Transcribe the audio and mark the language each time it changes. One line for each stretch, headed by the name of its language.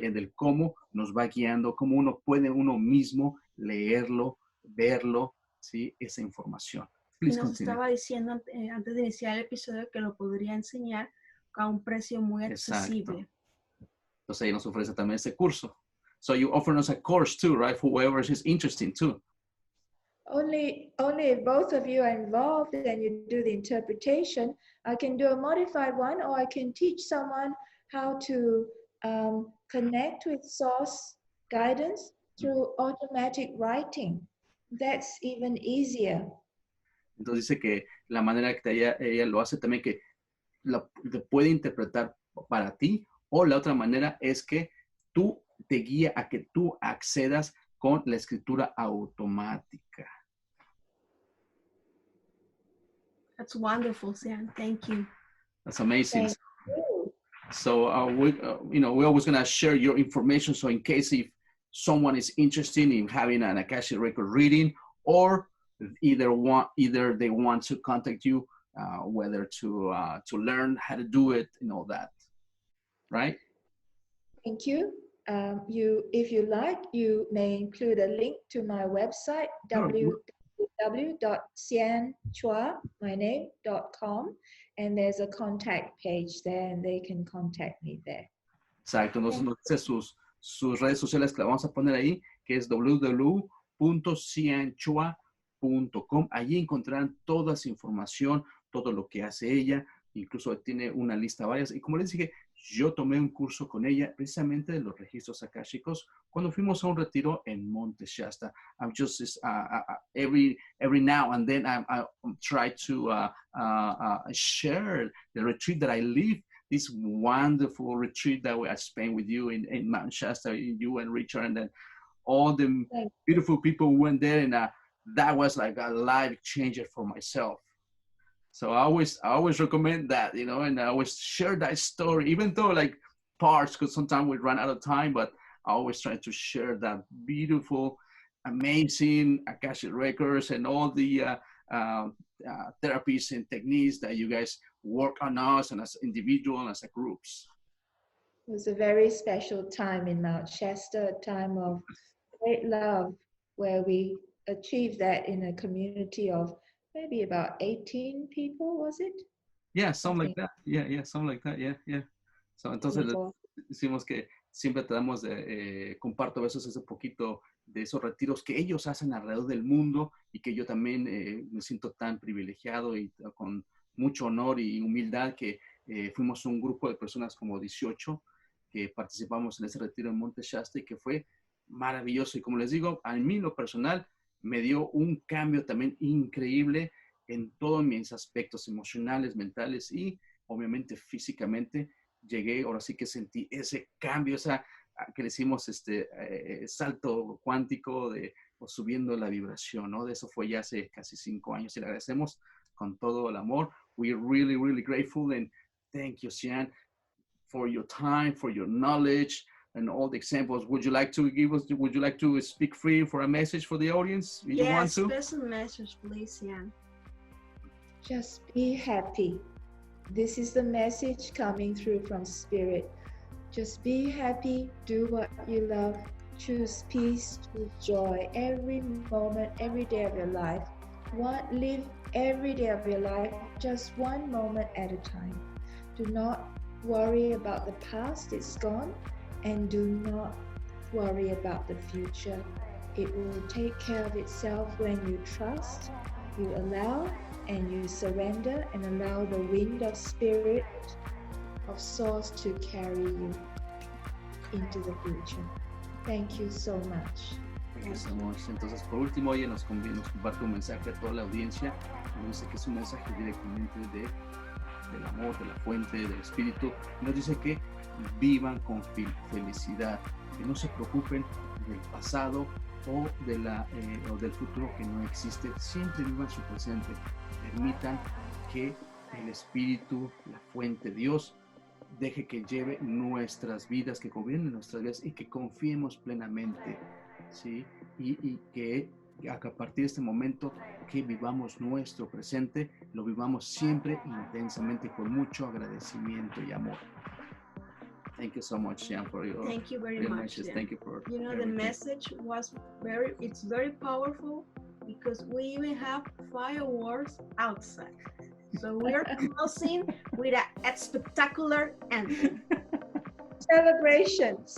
Spanish: En el cómo nos va guiando, cómo uno puede uno mismo leerlo, verlo, ¿sí? Esa información. Y nos estaba diciendo antes de iniciar el episodio que lo podría enseñar a un precio muy accesible. Exacto. Entonces ella nos ofrece también ese curso.
English: So you offer us a course too, right? For whoever is interested too. Only if both of you are involved and you do the interpretation, I can do a modified one, or I can teach someone how to connect with source guidance through automatic writing. That's even easier.
Spanish: Entonces dice que la manera que ella lo hace también, que lo puede interpretar para ti, o la otra manera es que tú te guía a que tú accedas con la escritura automática.
English: That's wonderful, Sian. Thank you. That's amazing. Thank you. So we're always going to share your information. So in case if someone is interested in having an Akashic record reading, or either they want to contact you, whether to learn how to do it and all that, right? Thank you. If you like, you may include a link to my website, www.sianchua.com, and there's a contact page there, and they can contact me there.
Spanish: Exacto. Entonces nos dice sus redes sociales que la vamos a poner ahí, que es www.sianchua.com. Allí encontrarán toda esa información, todo lo que hace ella. Incluso tiene una lista varias. Y como les dije, yo tomé un curso con ella precisamente de los registros akáshicos cuando fuimos a un retiro en Monte Shasta.
English: I'm just every now and then I try to share the retreat that I live, this wonderful retreat that I spent with you in Mount Shasta, you and Richard, and then all the beautiful people who went there, and that was like a life changer for myself. So I always recommend that, you know, and I always share that story, even though like parts, because sometimes we run out of time, but I always try to share that beautiful, amazing Akashic records and all the therapies and techniques that you guys work on us and as individuals and as a groups. It was a very special time in Mount Shasta, a time of great love, where we achieved that in a community of maybe about 18 people, was it? Yeah, something like that. Yeah, something like that. Yeah.
Spanish: So, entonces decimos que siempre tratamos de comparto a veces ese poquito de esos retiros que ellos hacen alrededor del mundo y que yo también me siento tan privilegiado y con mucho honor y humildad que fuimos un grupo de personas como 18 que participamos en ese retiro en Monte Shasta y que fue maravilloso. Y como les digo, a mí lo personal me dio un cambio también increíble en todos mis aspectos emocionales, mentales y obviamente físicamente. Llegué, ahora sí que sentí ese cambio, esa que le hicimos salto cuántico o subiendo la vibración, ¿no? De eso fue ya hace casi 5 años y le agradecemos con todo el amor.
English: We're really, really grateful and thank you, Sian, for your time, for your knowledge and all the examples. Would you like to speak free for a message for the audience? Yes, you want to? Special message, please, Sian. Just be happy. This is the message coming through from Spirit. Just be happy, do what you love, choose peace, choose joy every moment, every day of your life. Live every day of your life, just one moment at a time. Do not worry about the past, it's gone, and do not worry about the future. It will take care of itself when you trust, you allow, and you surrender and allow the wind of spirit of source to carry you into the future. Thank you so much. Thank you so much.
Spanish: Entonces, por último, ella nos comparte un mensaje a toda la audiencia. Nos dice que es un mensaje directamente del amor, de la fuente, del espíritu. Nos dice que vivan con felicidad, que no se preocupen del pasado o del futuro que no existe. Siempre vivan su presente. Permitan que el espíritu, la fuente, Dios, deje que lleve nuestras vidas, que gobierne nuestras vidas y que confiemos plenamente, ¿sí? Y que a partir de este momento que vivamos nuestro presente, lo vivamos siempre intensamente con mucho agradecimiento y amor.
English: Thank you so much, Sian, for your Thank you very much. Thank you for the message was it's very powerful because we even have fireworks outside. So we're closing with a spectacular ending. Celebration.